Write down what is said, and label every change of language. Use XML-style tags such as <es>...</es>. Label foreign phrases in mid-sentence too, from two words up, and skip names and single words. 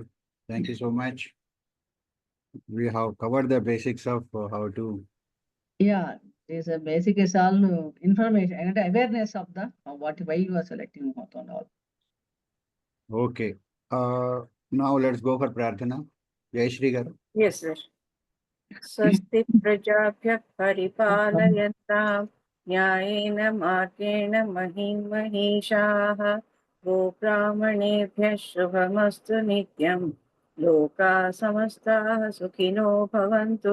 <en>Thank you so much. We have covered the basics of how to. Yeah, there's a basic is all information and awareness of the why you are selecting Muhoortam and all. Okay. Now let's go for Prarthana. Jai Shri garu. Yes, sir.</en> <sa>स्वस्ति प्रजाभ्यः परिपालयन्तां न्यायेन मार्गेण महीं महिषाः गोब्राह्मणेभ्यः शुभमस्तु नित्यं लोकाः समस्ताः सुखिनो भवन्तु</sa>